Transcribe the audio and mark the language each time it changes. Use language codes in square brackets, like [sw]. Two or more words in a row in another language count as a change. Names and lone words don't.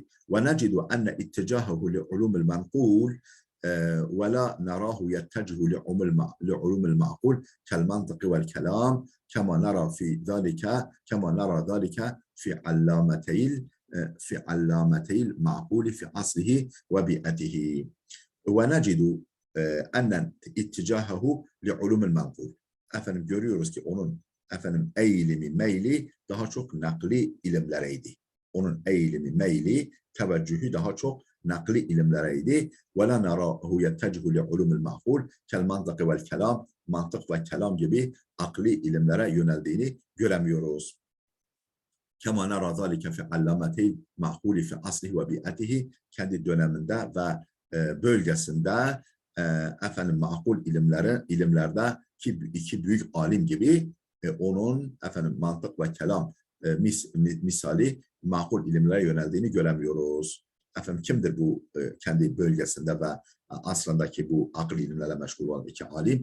[ar] ونجد أن اتجاهه لعلوم المنقول ولا نراه يتجه لعلوم المعقول كالمنطق والكلام كما نرى ذلك في علامتي المعقول في أصله وبيئته. ونجد أن اتجاهه لعلوم المنقول. [tr] Efendim görüyoruz ki onun meyli daha çok nakli ilimlereydi. Onun meyli, teveccühü daha çok nakli ilimlereydi. [ar] وَلَا نَرَاهُ يَتَّجْهُ لِعُلُمِ الْمَعْقُولِ كَالْمَنْطَقِ وَالْكَلَامِ [tr] mantık ve kelam gibi akli ilimlere yöneldiğini göremiyoruz. [ar] كَمَا نَرَى ذَٰلِكَ فِي عَلَّامَتِهِ مَعْقُولِ فِي أَصْلِهِ وَبِيَئَتِهِ [tr] kendi döneminde ve bölgesinde makul ilimlerde iki büyük alim gibi onun mantık ve kelam misali makul ilimlere yöneldiğini göremiyoruz. Kimdir bu kendi bölgesinde ve asrındaki bu akıl ilimlerle meşgul olan iki alim?